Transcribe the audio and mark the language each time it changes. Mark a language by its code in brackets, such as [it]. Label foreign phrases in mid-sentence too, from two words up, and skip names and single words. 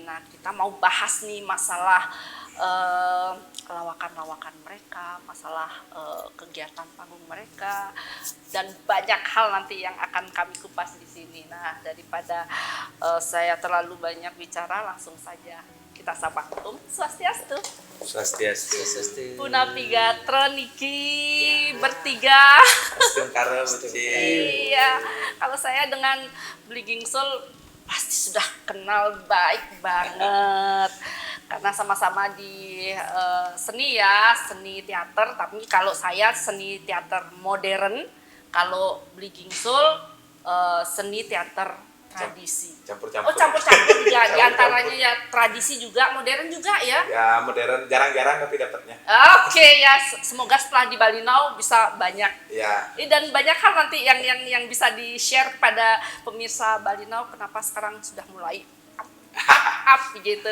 [id] Nah, kita mau bahas nih masalah lawakan-lawakan mereka, masalah kegiatan panggung mereka, dan banyak hal nanti yang akan kami kupas di sini. Nah, daripada saya terlalu banyak bicara, langsung saja kita sapa. Swastiastu. Swastiastu. [ban] Punapiga Troniki bertiga. [id] Astungkara betul. Iya, kalau saya dengan Bleeding Soul pasti sudah kenal baik banget. Karena sama-sama di seni ya, seni teater. Tapi kalau saya seni teater modern, kalau Bleeding Soul seni teater tradisi. Campur-campur. Oh, campur-campur ya, diantaranya ya tradisi juga, modern juga ya. Ya modern, jarang-jarang tapi dapatnya. Oke ya, semoga setelah di Bali Now bisa banyak. Ya. Dan banyak hal nanti yang bisa di-share kepada pemirsa Bali Now, kenapa sekarang sudah mulai up gitu.